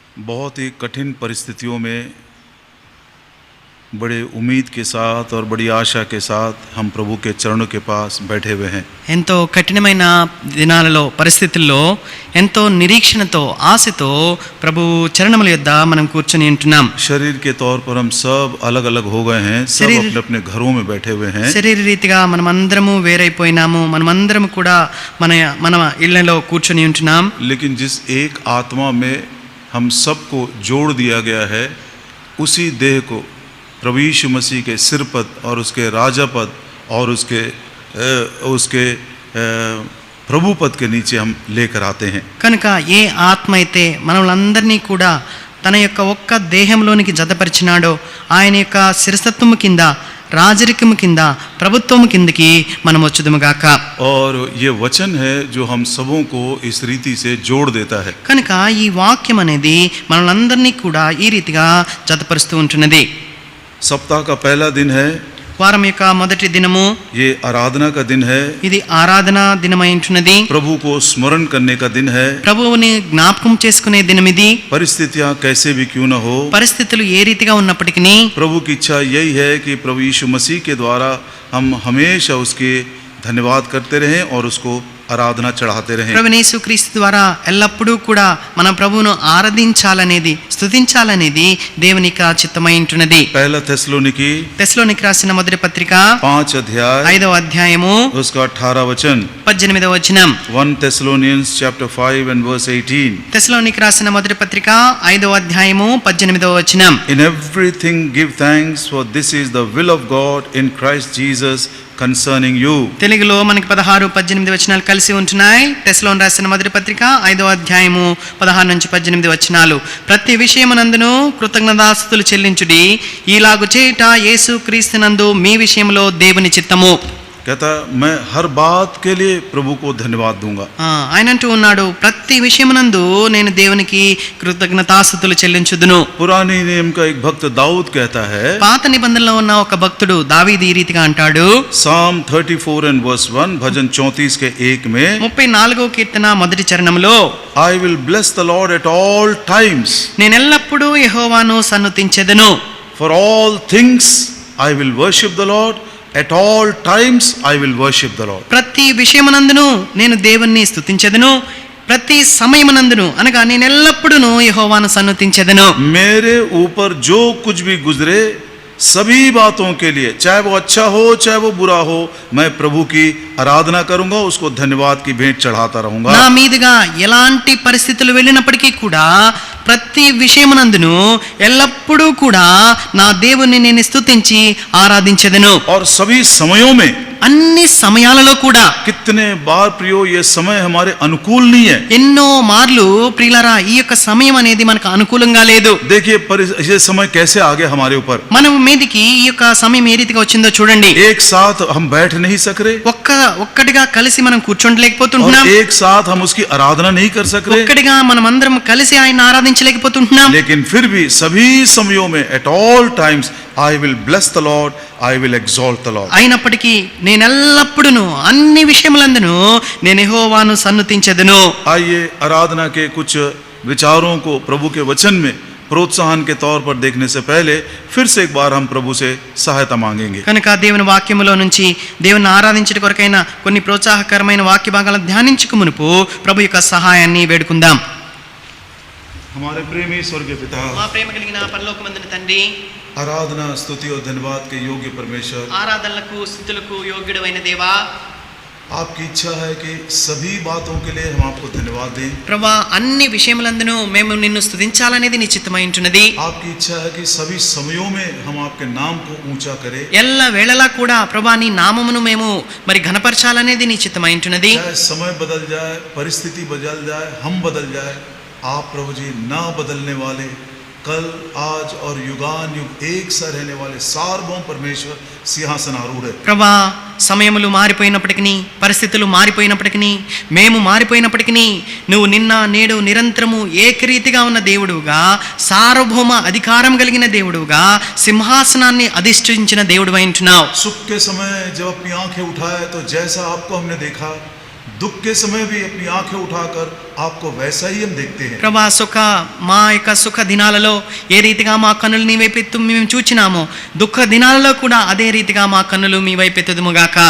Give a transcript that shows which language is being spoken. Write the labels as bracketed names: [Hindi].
[Hindi] बहुत ही कठिन परिस्थितियों में बड़े उम्मीद के साथ और बड़ी आशा के साथ हम प्रभु के चरणों के पास बैठे हुए हैं। [Telugu] ఎంతో కఠినమైన దినాలలో పరిస్థితుల్లో ఎంతో నిరీక్షణతో ఆశతో ప్రభు చరణముల యొద్ద మనం కూర్చొని ఉంటున్నాం। [Hindi] शरीर के तौर पर हम सब अलग अलग हो गए हैं सब अपने अपने घरों में बैठे हुए हैं। [Telugu] శరీర రీతిగా మనమందరము వేరైపోయినాము మనమందరము కూడా మన ఇళ్ళలో కూర్చొని ఉంటున్నాం। [Hindi] लेकिन जिस एक आत्मा में हम सबको जोड़ दिया गया है उसी देह को प्रभु यीशु मसीह के सिर पद और उसके राजा पद और उसके प्रभु पद के नीचे हम लेकर आते हैं। [Telugu] కనుక ఏ ఆత్మ అయితే మనలందరినీ కూడా తన యొక్క ఒక్క దేహంలోనికి జతపరిచినాడో ఆయన యొక్క శిరసత్వము కింద రాజరికము కింద ప్రభుత్వము కిందకి మనం వచ్చుదుముగాక। [Hindi] और ये वचन है जो हम सबों को इस रीति से जोड़ देता है। [Telugu] కనుక ఈ వాక్యం అనేది మనలందరినీ కూడా ఈ రీతిగా జతపరుస్తూ ఉంటున్నది। [Hindi] सप्ताह का पहला दिन है, [Telugu] వారం యొక్క మొదటి దినము [Hindi] ये आराधना का दिन है, [Telugu] ఇది ఆరాధన దినమై ఉంటున్నది. [Hindi] प्रभु को स्मरण करने का दिन है. [Telugu] ప్రభువుని జ్ఞాపకం చేసుకునే దినం ఇది. [Hindi] परिस्थितियां कैसे भी क्यों न हो, [Telugu] పరిస్థితులు ఏ రీతిగా ఉన్నప్పటికీ [Hindi] प्रभु की इच्छा यही है कि प्रभु यीशु मसीह के द्वारा हम हमेशा उसके धन्यवाद करते रहें और उसको आराधना चढ़ाते रहें. [Telugu] ప్రభువైన యేసుక్రీస్తు ద్వారా ఎల్లప్పుడూ కూడా మనం ప్రభువును ఆరాధించాలనేది, స్తుతించాలనేది దేవుని యొక్క చిత్తమై ఉంటున్నది. [Hindi] पहला थेसलोनिकी [Telugu] తెస్సలోనికి రాసిన మొదటి పత్రిక [Hindi] 5 अध्याय [Telugu] 5వ అధ్యాయము [Hindi] उसका 18 वचन. [Telugu] 18వ వచనం. [English] 1 Thessalonians chapter 5 and verse 18. [Telugu] తెస్సలోనికి రాసిన మొదటి పత్రిక 5వ అధ్యాయము 18వ వచనం. [English] In everything give thanks, for this is the will of God in Christ Jesus concerning you. [Telugu] తెలుగులో మనకి 16, 18 వచనాలు కలిసి ఉంటున్నాయి. తెస్సలోని రాసిన మొదటి పత్రిక 5వ అధ్యాయము 16 నుంచి 18 వచనాలు. ప్రతి విషయమునందును కృతజ్ఞతాస్తుతులు చెల్లించుడి, ఈలాగు చేయుట యేసుక్రీస్తునందు మీ విషయంలో దేవుని చిత్తము. [Hindi] कहता मैं हर बात के लिए प्रभु को धन्यवाद दूंगा. [Telugu] ఆయన అంటూ ఉన్నాడు, ప్రతి విషయమునందు నేను దేవునికి కృతజ్ఞతాస్తుతులు చెల్లించుదును. [Hindi] पुराने नियम का एक भक्त दाऊद कहता है, [Telugu] పాత నిబంధనలో ఉన్న ఒక భక్తుడు దావీదు ఈ రీతిగా అంటాడు. [English] Psalm 34 and verse 1, [Hindi] भजन 34 के 1 में, [Telugu] 34వ కీర్తన మొదటి చరణంలో, [English] I will bless the Lord at all times. [Telugu] నేను ఎల్లప్పుడూ యెహోవాను సన్నుతించెదను. [English] For all things I will worship the Lord. At all times I will worship the Lord. [Telugu] ప్రతి విషయమునందును నేను దేవుణ్ణి స్తుతించెదను, ప్రతి సమయమునందును అనగా నేను ఎల్లప్పుడూ యెహోవాను సన్నుతించెదను. [Hindi] मेरे ऊपर जो कुछ भी गुजरे सभी बातों के लिए, चाहे वो अच्छा हो चाहे वो बुरा हो, मैं प्रभु की आराधना करूंगा, उसको धन्यवाद की भेंट चढ़ाता रहूंगा. [Telugu] నా మీదుగా ఎలాంటి పరిస్థితులు వెళ్ళినప్పటికీ కూడా ప్రతి విషయమునందును ఎల్లప్పుడూ కూడా నా దేవుణ్ణి నేను స్తుతించి ఆరాధించెదను. [Hindi] और सभी समयों में, [Telugu] అన్ని సమయాలలో కూడా. [Hindi] कितने बार प्रियो ये समय हमारे अनुकूल नहीं है. [Telugu] ఎన్నో మార్లు ప్రియులారా ఈ యొక్క సమయం అనేది మనకు అనుకూలంగా లేదు. [Hindi] देखिए ये समय कैसे आ गया हमारे ऊपर. [Telugu] మనం మీదికి ఈ యొక్క సమయం ఏ రీతిగా వచ్చిందో చూడండి. [Hindi] एक साथ हम बैठ नहीं सक रहे, [Telugu] ఒక్కటిగా కలిసి మనం కూర్చోండలేకపోతున్నాం. [Hindi] और एक साथ हम उसकी आराधना नहीं कर सक रहे. [Telugu] ఒక్కటిగా మనం అందరం కలిసి ఆయన ఆరాధించలేకపోతున్నాం. [Hindi] लेकिन फिर भी सभी समयों में, [English] at all times I will bless the Lord, I will exalt the Lord. [Telugu] అయినప్పటికీ నేను ఎల్లప్పుడూ అన్ని విషయములందును నేను యెహోవాను సన్నుతించెదను. [Hindi] आइए आराधना के कुछ विचारों को प्रभु के वचन में प्रोत्साहन के तौर पर देखने से पहले फिर से एक बार हम प्रभु से सहायता मांगेंगे. [Telugu] కనుక దేవుని వాక్యములో నుంచి దేవుని ఆరాధించడం కొరకైన కొన్ని ప్రోత్సాహకరమైన వాక్య భాగాలను ధ్యానించుకు మునుపు ప్రభు యొక్క సహాయాన్ని వేడుకుందాం. [Hindi] हमारे प्रेमी स्वर्गीय पिता, [Telugu] మా ప్రేమ కలిగిన పరలోకమందున తండ్రి, [Hindi] आराधना स्तुति और धन्यवाद के योग्य परमेश्वर, [Telugu] ఆరాధనలకు స్తుతులకు యోగ్యుడైన దేవా, [Hindi] आपकी इच्छा है कि सभी बातों के लिए हम आपको धन्यवाद दें. [Telugu] ప్రభా అన్ని విషయములందును మేము నిన్ను స్తుతించాలనేది నీ చిత్తమై ఉంటున్నది. [Hindi] आपकी इच्छा है कि सभी समयों में हम आपके नाम को ऊंचा करें. [Telugu] ఎల్ల వేళలా కూడా ప్రభా నీ నామమును మేము మరి ఘనపరచాలనేది నీ చిత్తమై ఉంటున్నది. [Hindi] चाहे समय बदल जाए, परिस्थिति बदल जाए, हम बदल जाए, आप प्रभु जी ना बदलने वाले, कल आज और युगान युग एक सा रहने वाले सार्वभौम परमेश्वर सिंहासन आरूढ़ है. [Telugu] ప్రభా సమయములు మారిపోయినప్పటికీ, పరిస్థితులు మారిపోయినప్పటికీ, మేము మారిపోయినప్పటికీ నువ్వు నిన్న నేడు నిరంతరము ఏకరీతిగా ఉన్న దేవుడుగా, సార్వభౌమ అధికారం కలిగిన దేవుడుగా, సింహాసనాన్ని అధిష్ఠించిన దేవుడువై ఉంటున్నావు. [Hindi] सुख के समय जब अपनी आंखें उठाए तो जैसा आपको हमने देखा, दुख के समय भी अपनी आंखें उठाकर आपको वैसा ही हम देखते हैं. [Telugu] ప్రభా మా యొక్క సుఖ దినాలలో ఏ రీతిగా మా కన్నులు నీ వైపెత్తు మేము చూచినామో, దుఃఖ దినాలలో కూడా అదే రీతిగా మా కన్నులు మీ వైపెత్తుదుముగాక.